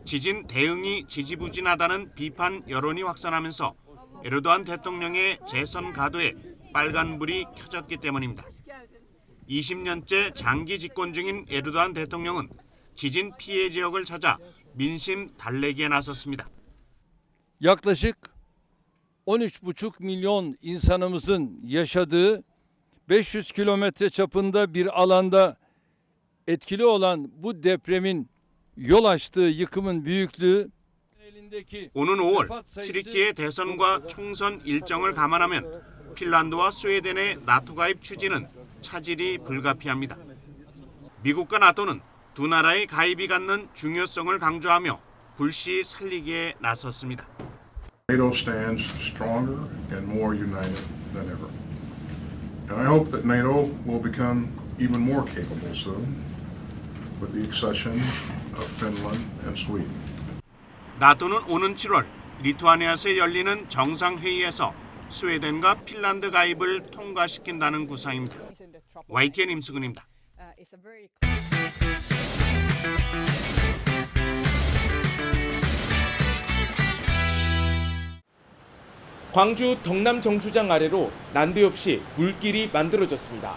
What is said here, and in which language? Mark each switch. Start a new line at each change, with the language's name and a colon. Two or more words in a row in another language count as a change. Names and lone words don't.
Korean: 지진 대응이 지지부진하다는 비판 여론이 확산하면서 에르도안 대통령의 재선 가도에 빨간불이 켜졌기 때문입니다. 20년째 장기 집권 중인 에르도안 대통령은 지진 피해 지역을 찾아 민심 달래기에 na섰습니다.
Turkish: Yaklaşık 13,5 milyon insanımızın yaşadığı 500 kilometre çapında bir alanda etkili olan bu depremin yol açtığı yıkımın büyüklüğü
Korean: 오는 5월 튀르키예 대선과 총선 일정을 감안하면 핀란드와 스웨덴의 나토 가입 추진은 차질이 불가피합니다. 미국과 나토는 두 나라의 가입이 갖는 중요성을 강조하며 불씨 살리기에 나섰습니다.
English: NATO stands stronger and more united than ever. And I hope that NATO will become even more capable soon with the accession of Finland and Sweden.
Korean: 나토는 오는 7월 리투아니아에서 열리는 정상회의에서 스웨덴과 핀란드 가입을 통과시킨다는 구상입니다. YTN 임수근입니다. 광주 덕남 정수장 아래로 난데없이 물길이 만들어졌습니다.